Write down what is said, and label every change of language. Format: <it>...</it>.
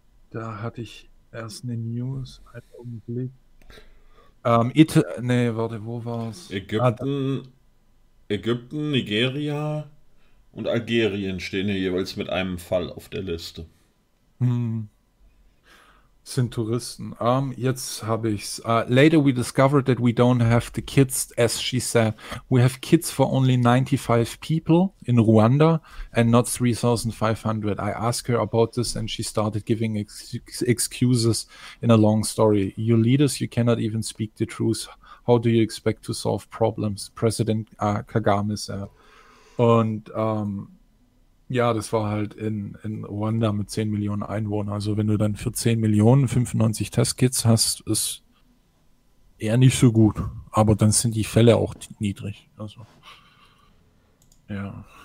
<de>Da hatte ich erst eine News, einen Augenblick. Wo war's? Ägypten, Ägypten, Nigeria und Algerien stehen hier jeweils mit einem Fall auf der Liste. Sind Touristen. Jetzt habe ich's.</de> <en>Later we discovered that we don't have the kids, as she said. We have kids for only 95 people in Rwanda and not 3,500. I asked her about this and she started giving excuses in a long story. You leaders, you cannot even speak the truth. How do you expect to solve problems? President Kagame said.</en> <de>Und ja, das war halt in Rwanda mit 10 Millionen Einwohnern. Also wenn du dann für 10 Millionen 95 Testkits hast, ist eher nicht so gut. Aber dann sind die Fälle auch niedrig. Also ja.</de>